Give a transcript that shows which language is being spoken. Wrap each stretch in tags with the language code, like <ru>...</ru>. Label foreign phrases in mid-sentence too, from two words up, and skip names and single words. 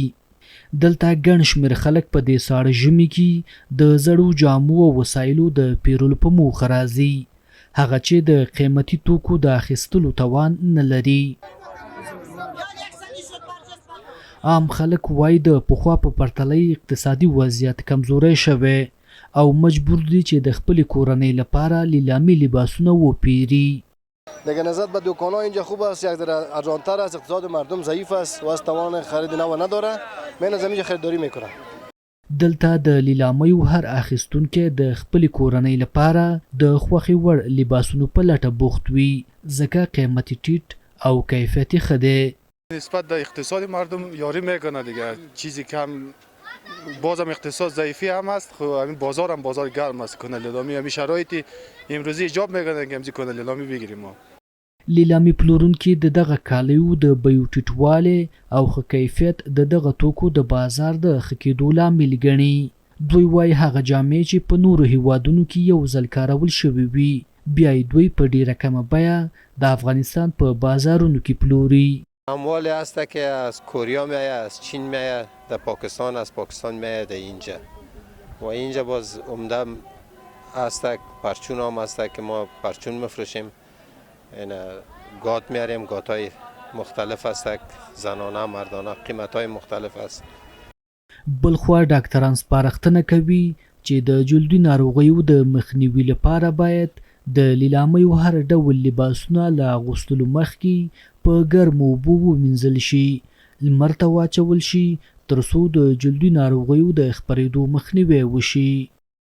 <ps>دلته ګڼ شمېر خلک په دې ساړه ژمي کې د زړو جامو او وسایلو د پیرلو په موخه راځي، هغه چې د قیمتي توکو د اخیستلو توان نه لري. عام خلک وایي د پخوا په پرتله اقتصادي وضعیت کمزوری شوی او مجبور دي چې د خپل کورنۍ لپاره لیلامي لباسونه وپیری.</ps> <fa>دیگه نظر به دکان‌ها اینجا خوب است، یک ذره ارزان‌تر است، اقتصاد مردم ضعیف است و از توان خرید نو نداره، من از اینجا خریداری میکنه.</fa> <ps>دلته د لیلامیو هر اخیستونکي د خپل کورنۍ لپاره د خوښې وړ لباسونو په لټه بوخت وي، ځکه قیمتي ټیټ او کیفیتي ښه دی.</ps> <fa>نسبت به اقتصاد مردم یاری میکنه دیگه، چیزی کم بازم اقتصاد ضعیفی هم است. خب همین بازار هم بازار گرم است، کنه لیلامی همین شرایطی امروزی ایجاب میکنه که همین کنه لیلامی بگیریم. ما</fa> <ps>لیلامي پلورونکي د دغه کالیو د بیو ټیټوالی او ښه کیفیت د دغه توکو د بازار د ښه کېدو لامل ګڼي. دوی وایي هغه جامې چې په نورو هیوادونو کې یو ځل کارول شوي وي، بیا یې دوی په ډیره کمه بیه د افغانستان په بازارونو کې پلوري.</ps> <fa>اموالی هست که از کوریا میآید، از چین میآید، در پاکستان از پاکستان میآید اینجا و اینجا باز عمده هست، پرچون هم هست که ما پرچون میفروشیم، این گات میاریم، گات های مختلف هست، زنانه مردانه، قیمت های مختلف هست.</fa> <ps>بلخوا ډاکټران سپارښتنه کوي چې د جلدي ناروغیو د مخنیوي لپاره باید د لیلامیو هر ډول لباسونه له اغوستلو مخکې په ګرمو اوبو ومینځل شي، لمر ته واچول شي، تر څو د جلدي ناروغیو د خپرېدو مخنیوی وشي.</ps>